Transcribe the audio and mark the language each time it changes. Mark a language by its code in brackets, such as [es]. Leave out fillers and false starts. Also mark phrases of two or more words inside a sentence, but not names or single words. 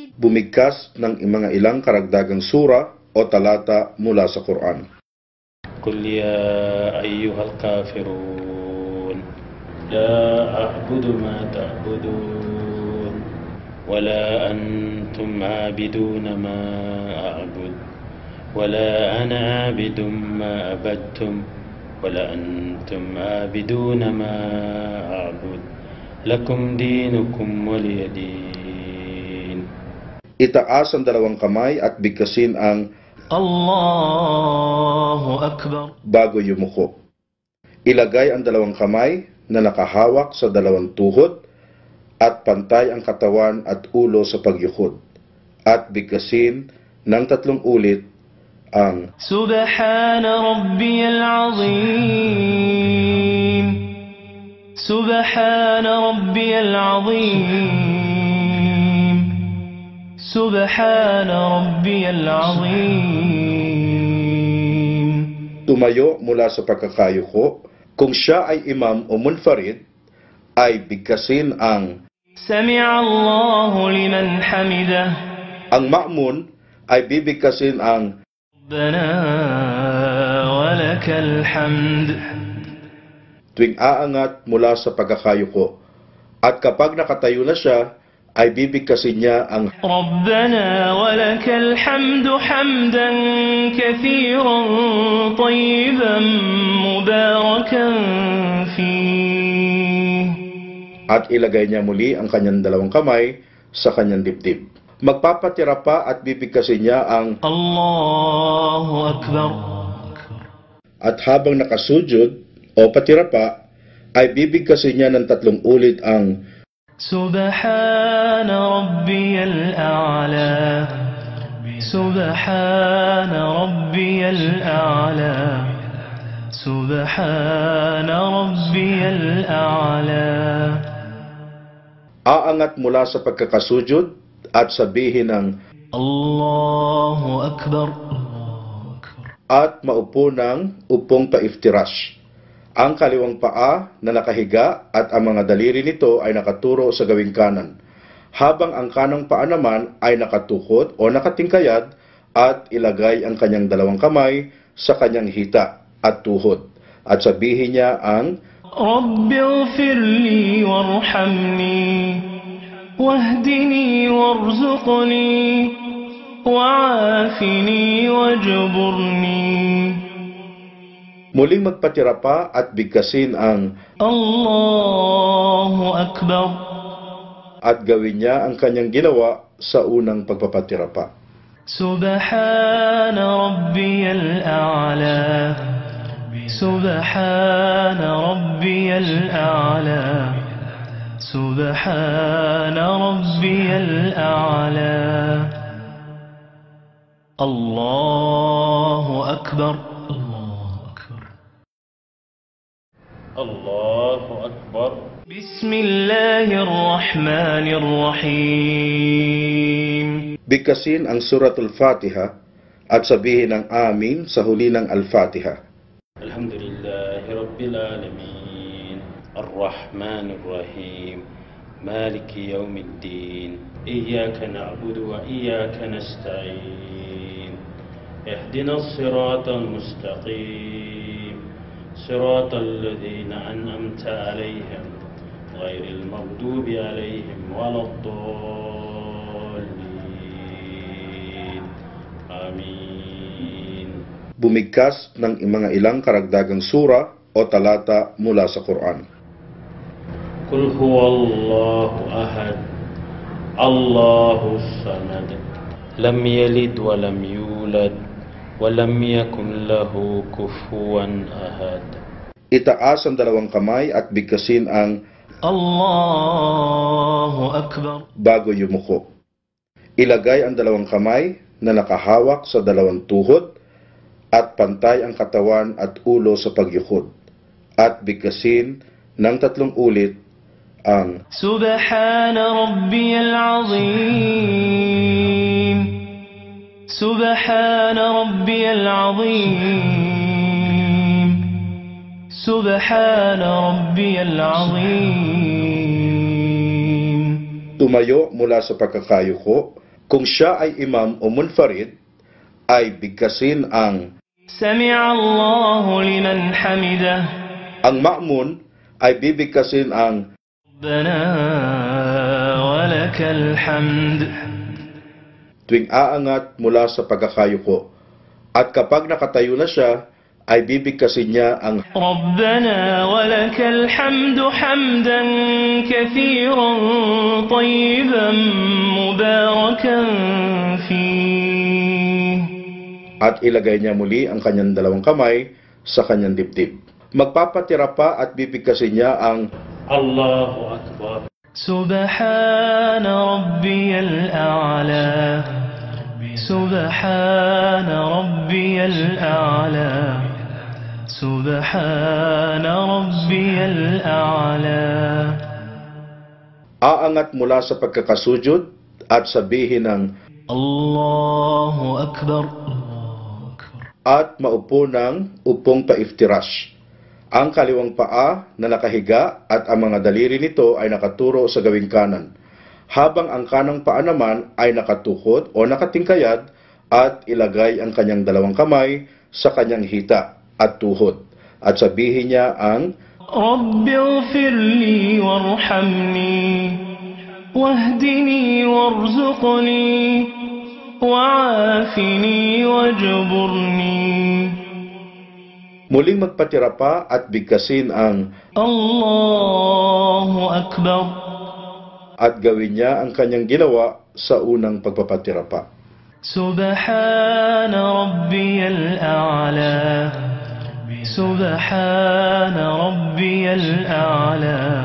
[tl] bumigkas ng mga ilang karagdagang sura o talata mula sa Quran. [ar] قل يا أيها الكافرون لا أعبد ما تعبدون ولا أنتم عابدون ما أعبد ولا أنا عابد ما عبدتم ولا أنتم عابدون ما أعبد لكم دينكم ولي دين. [tl] Itaas ang dalawang kamay at bigkasin ang [ar] الله أكبر. [tl] bago yumuko. Ilagay ang dalawang kamay na nakahawak sa dalawang tuhod at pantay ang katawan at ulo sa pagyukod. At bigkasin ng 3 ulit ang [ar] سبحان ربي العظيم سبحان ربي العظيم سبحان ربي العظيم. [tl] tumayo mula sa pagkakayuko. Kung siya ay imam o munfarid, ay bigkasin ang [ar] سمع الله لمن حمده. [tl] ang ma'mun ay bibigkasin ang [ar] ربنا ولك الحمد. [tl] tuwing aangat mula sa pagkakayuko. At kapag nakatayo na siya, ay bibigkasin niya ang [ar] ربنا ولك الحمد حمدا كثيرا طيبا مباركا فيه. [tl] at ilagay niya muli ang kanyang dalawang kamay sa kanyang dibdib. Magpapatira pa at bibigkasin niya ang [ar] الله أكبر. [tl] at habang nakasujud o patira pa, ay bibigkasin niya ng 3 ulit ang [ar] سبحان ربي الأعلى سبحان ربي الأعلى سبحان ربي الأعلى. [tl] aangat mula sa pagkakasujud at sabihin ng [ar] الله أكبر. [tl] at maupo ng upong paiftirash. Ang kaliwang paa na nakahiga at ang mga daliri nito ay nakaturo sa gawing kanan, habang ang kanang paa naman ay nakatukod o nakatingkayad at ilagay ang kanyang dalawang kamay sa kanyang hita at tuhod. At sabihin niya ang [ar] رب اغفر لي وارحمني واهدني وارزقني وعافني واجبرني. [tl] muling magpatira pa at bigkasin ang [ar] الله أكبر. [tl] at gawin niya ang kanyang ginawa sa unang pagpapatira pa. [ar] سبحان ربي الأعلى سبحان ربي الأعلى سبحان ربي الأعلى. الله أكبر. الله أكبر. بسم الله الرحمن الرحيم. [tl] Bigkasin ang Suratul Fatiha at sabihin ng amin sa huli ng Al-Fatiha. [ar] الحمد لله رب العالمين الرحمن الرحيم مالك يوم الدين إياك نعبد وإياك نستعين اهدنا الصراط المستقيم صراط الذين أنعمت عليهم غير المغضوب عليهم ولا الضالين آمين. [tl] Bumigkas ng mga ilang karagdagang sura o talata mula sa Quran. [ar] قل هو الله أحد الله الصمد لم يلد ولم يولد ولم يكن له كفوا أحد. [tl] Itaas ang dalawang kamay at bigkasin ang [ar] الله أكبر. [tl] bago yumuko. Ilagay ang dalawang kamay na nakahawak sa dalawang tuhod at pantay ang katawan at ulo sa pagyukod. At bigkasin ng 3 ulit ang [ar] سبحان ربي العظيم سبحان ربي العظيم سبحان ربي العظيم. [tl] tumayo mula sa pagkakayuko. Kung siya ay imam o munfarid, ay bigkasin ang [ar] سمع الله لمن حمده [tl] ma'mun ay bibigkasin ang [ar] ربنا ولك الحمد [tl] tuwing aangat mula sa pagkakayuko. At kapag nakatayo na siya, ay bibigkasin niya ang [ar] ربنا ولك الحمد حمدا كثيرا طيبا مباركا فيه [tl] at ilagay niya muli ang kanyang dalawang kamay sa kanyang dibdib. Magpapatira pa at bibigkasin niya ang [ar] الله أكبر. سبحان ربي الأعلى سبحان ربي الأعلى سبحان ربي الأعلى [tl] aangat mula sa pagkakasujud at sabihin ng [ar] الله أكبر [tl] at maupo ng upong paiftirash. Ang kaliwang paa na nakahiga at ang mga daliri nito ay nakaturo sa gawing kanan, habang ang kanang paa naman ay nakatukod o nakatingkayad at ilagay ang kanyang dalawang kamay sa kanyang hita at tuhod. At sabihin niya ang [ar] رب اغفر لي وارحمني واهدني وارزقني وعافني واجبرني [tl] muling magpatira pa at bigkasin ang [ar] الله أكبر [tl] at gawin niya ang kanyang ginawa sa unang pagpapatira pa. [ar] سبحان ربي الأعلى سبحان ربي الأعلى